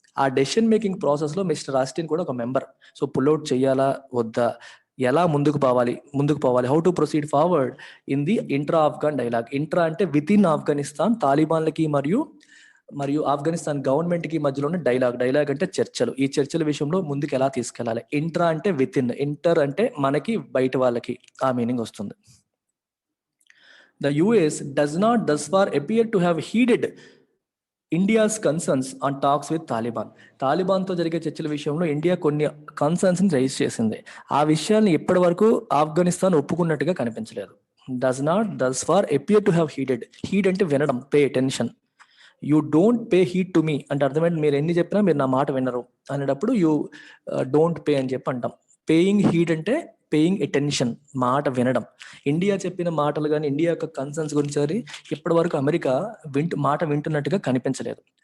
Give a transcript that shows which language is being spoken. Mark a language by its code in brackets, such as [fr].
[te] ఆ decision making process లో mister Austin కూడా ఒక మెంబర్. సో పుల్అవుట్ చెయ్యాలా వద్దా, ఎలా ముందుకు పోవాలి, [en] How to proceed forward in the intra Afghan dialogue. [te] Intra అంటే విత్ ఇన్ ఆఫ్ఘనిస్తాన్, తాలిబాన్లకి మరియు ఆఫ్ఘనిస్తాన్ గవర్నమెంట్ కి మధ్యలో ఉన్న డైలాగ్ అంటే చర్చలు. ఈ చర్చల విషయంలో ముందుకు ఎలా తీసుకెళ్లాలి. ఇంట్రా అంటే విత్ ఇన్, ఇంటర్ అంటే మనకి బయట వాళ్ళకి, ఆ మీనింగ్ వస్తుంది. [en] The US does not thus far appear to have heeded India's concerns on talks with Taliban. [te] తాలిబాన్తో జరిగే చర్చల విషయంలో ఇండియా కొన్ని కన్సర్న్స్ ని రైజ్ చేసింది. ఆ విషయాన్ని ఇప్పటి వరకు ఆఫ్ఘనిస్తాన్ ఒప్పుకున్నట్టుగా కనిపించలేదు. [en] Does not thus far appear to have heeded. [te] Heed అంటే వినడం, pay attention. [en] you don't pay heed to me [te] అంటే అర్థమైంది, మీరు ఎన్ని చెప్పినా మీరు నా మాట వినరు అనేటప్పుడు యూ డోంట్ పే అని చెప్పి అంటాం. పేయింగ్ హీడ్ అంటే పేయింగ్ అటెన్షన్, మాట వినడం. ఇండియా చెప్పిన మాటలు కానీ ఇండియా యొక్క కన్సర్న్స్ గురించి ఇప్పటి వరకు అమెరికా మాట వింటున్నట్టుగా కనిపించలేదు.